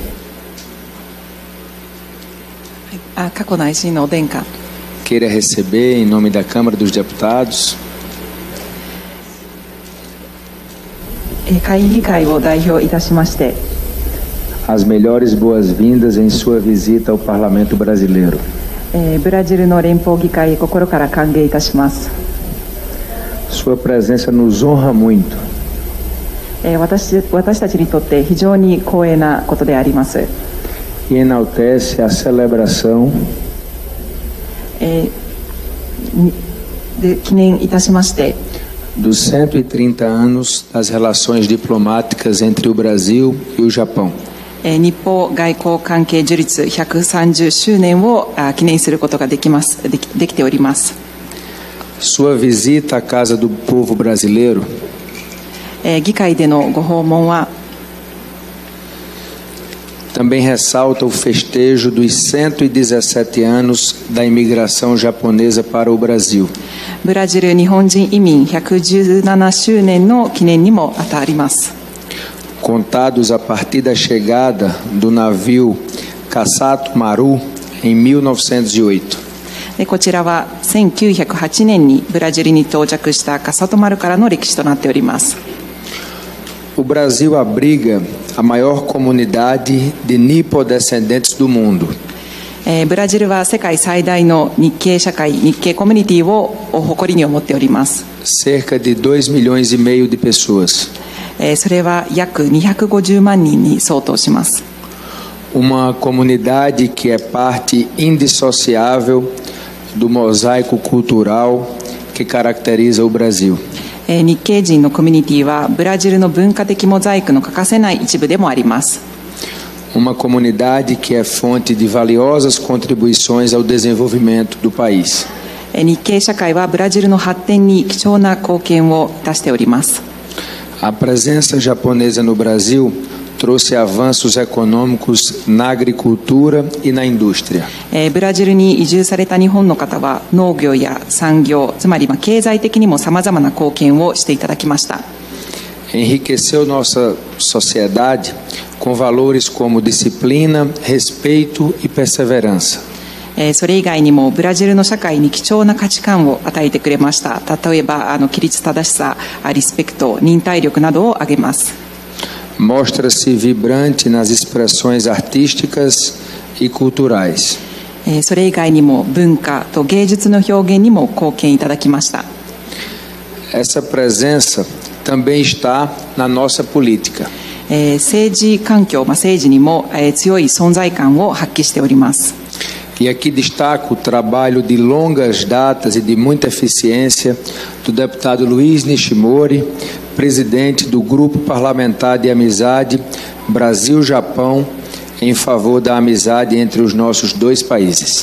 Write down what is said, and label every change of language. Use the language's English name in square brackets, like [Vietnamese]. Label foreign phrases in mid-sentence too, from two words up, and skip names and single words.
[Japanese] 佳子内親王殿下、 [Portuguese] queira receber, em nome da Câmara dos Deputados, [Japanese] 下院議会を代表いたしまして、 [Portuguese] as melhores boas-vindas em sua visita ao Parlamento Brasileiro. [Japanese] ブラジルの連邦議会へ心から歓迎いたします。 [Portuguese] Sua presença nos honra muito. [Japanese] 私たちにとって非常に光栄なことであります。 [Portuguese] E enaltece a celebração [Japanese] で記念いたしまして、 [Portuguese] dos 130 anos das relações diplomáticas entre o Brasil e o Japão. [Japanese] 日方外交関係樹立130周年を記念することができております。 [Portuguese] Sua visita à Casa do Povo Brasileiro [Japanese] 議会でのご訪問は [Portuguese] também ressalta o festejo dos 117 anos da imigração japonesa para o Brasil. [Japanese] ブラジル日本人移民117周年の記念にもあたります。 [Portuguese] Contados a partir da chegada do navio Kassato Maru em 1908. [Japanese] こちらは1908年にブラジルに到着したカサトマルからの歴史となっております。 [Portuguese] O Brasil abriga a maior comunidade de nipodescendentes do mundo. [Japanese] ブラジルは世界最大の日系社会、日系コミュニティを誇りに思っております。 [Portuguese] Cerca de 2 milhões e meio de pessoas. [Japanese] それは約250万人に相当します。 [Portuguese] Uma comunidade que é parte indissociável do mosaico cultural que caracteriza o Brasil. [Japanese] 日系人のコミュニティはブラジルの文化的モザイクの欠かせない一部でもあります。 [Portuguese] Uma comunidade que é fonte de valiosas contribuições ao desenvolvimento do país. [Japanese] 日系社会はブラジルの発展に貴重な貢献を出しております。 [Portuguese] A presença japonesa no Brasil trouxe avanços econômicos na agricultura e na indústria. [Japanese] ブラジルに移住された日本の方は農業や産業、つまり経済的にもさまざまな貢献をしていただきました。 [Portuguese] Enriqueceu nossa sociedade com valores como disciplina, respeito e perseverança. [Japanese] それ以外にもブラジルの社会に貴重な価値観を与えてくれました。例えば規律正しさ、リスペクト、忍耐力などを挙げます。 [Portuguese] Mostra-se vibrante nas expressões artísticas e culturais. [Japanese] それ以外にも文化と芸術の表現にも貢献いただきました。 [Portuguese] Essa presença também está na nossa política. [Japanese] 政治環境、政治にも強い存在感を発揮しております。 [Portuguese] E aqui destaco o trabalho de longas datas e de muita eficiência do deputado Luiz Nishimori, presidente do Grupo Parlamentar de Amizade Brasil-Japão, em favor da amizade entre os nossos dois países.